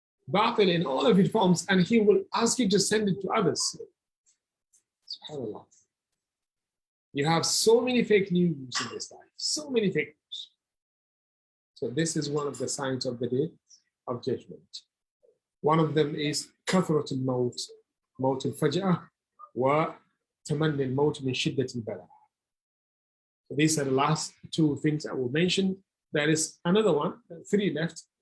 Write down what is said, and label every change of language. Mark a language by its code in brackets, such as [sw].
[en] Batil in all of its forms, and he will ask you to send it to others. SubhanAllah. You have so many fake news in this life, so many fake news. So this is one of the signs of the day of judgment. One of them is [ar] كثرة الموت, موت الفجأة, وتمني الموت من شدة البلاء. [en] So these are the last two things I will mention. There is another one, three left.